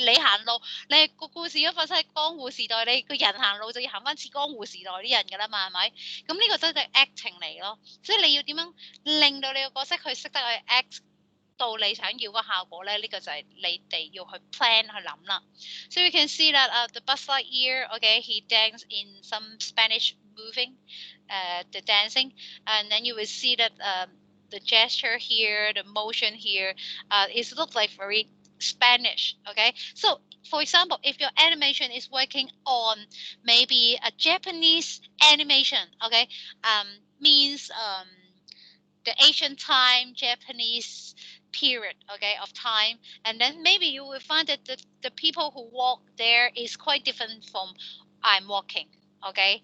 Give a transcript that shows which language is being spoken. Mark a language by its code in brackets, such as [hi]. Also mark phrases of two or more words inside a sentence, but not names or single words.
[yue] 你行路，你個故事都發生喺江戶時代，你個人行路就要行翻似江戶時代啲人㗎啦嘛，係咪？咁呢個真係 acting 嚟咯，所以你要點樣令到你個角色佢識得去 act 到你想要個效果咧？呢個就係你哋要去 plan 去諗啦。 [en] So you can see that the Buzz Lightyear, okay, he danced in some Spanish moving, the dancing, and then you will see that the gesture here, the motion here, it looks like very Spanish, okay? So for example, if your animation is working on maybe a Japanese animation, okay, means the ancient time Japanese period, okay, of time, and then maybe you will find that the people who walk there is quite different from I'm walking, okay.